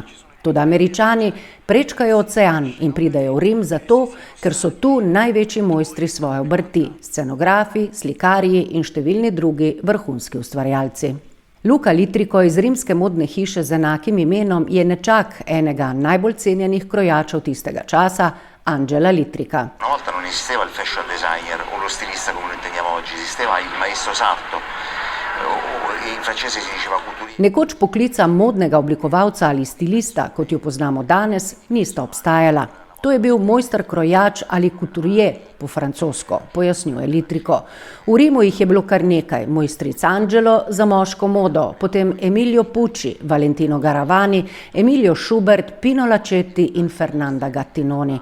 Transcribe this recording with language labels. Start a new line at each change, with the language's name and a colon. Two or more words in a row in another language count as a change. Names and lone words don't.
Slovenian: Toda Američani prečkajo ocean in pridejo v Rim zato, ker so tu največji mojstri svoje obrti, scenografi, slikarji in številni drugi vrhunski ustvarjalci. Luca Litrico iz rimske modne hiše z enakim imenom je nečak enega najbolj cenjenih krojačev tistega časa, Angela Litrica.
Italian: Una volta non esisteva il fashion designer o lo stilista come lo intendiamo oggi, esisteva il maestro sarto. In francese si diceva couturiste.
Slovenian: Nekoč poklica modnega oblikovalca ali stilista, kot jo poznamo danes, nista obstajala. To je bil mojster krojač ali couturier po francosko, pojasnjuje Litrico. V Rimu jih je bilo kar nekaj, mojstric Angelo za moško modo, potem Emilio Pucci, Valentino Garavani, Emilio Schubert, Pino Lacetti in Fernanda Gattinoni.